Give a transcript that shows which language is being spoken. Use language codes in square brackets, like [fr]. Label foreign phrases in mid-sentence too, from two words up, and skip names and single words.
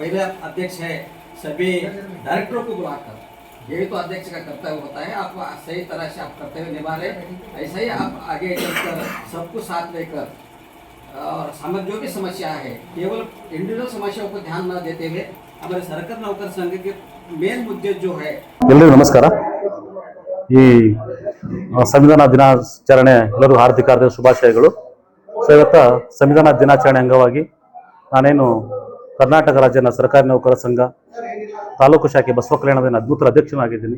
[hi] पहला अध्यक्ष है, सभी डायरेक्टरों को बुलाकर, यही तो अध्यक्ष का कर्तव्य होता है। आप सही तरह से आप कर्तव्य निभा रहे, ऐसा ही आप आगे चलकर सबको साथ लेकर और समझ जो भी समस्या है केवल इंडिविजुअल समस्याओं को ध्यान न देते हुए हमारे सरकारी नौकर संघ के मेन मुद्दे जो है। [kn] ಎಲ್ಲರಿಗೂ ನಮಸ್ಕಾರ। ಈ ಸಂವಿಧಾನ ದಿನಾಚರಣೆ ಎಲ್ಲರಿಗೂ ಹಾರ್ದಿಕ ಶುಭಾಶಯಗಳು. ಸೊ ಇವತ್ತು ಸಂವಿಧಾನ ದಿನಾಚರಣೆ ಅಂಗವಾಗಿ ನಾನೇನು ಕರ್ನಾಟಕ ರಾಜ್ಯದ ಸರ್ಕಾರಿ ನೌಕರ ಸಂಘ ತಾಲೂಕು ಶಾಖೆ ಬಸವ ಕಲ್ಯಾಣದ ಅದ್ಭುತ ಅಧ್ಯಕ್ಷನಾಗಿದ್ದೀನಿ.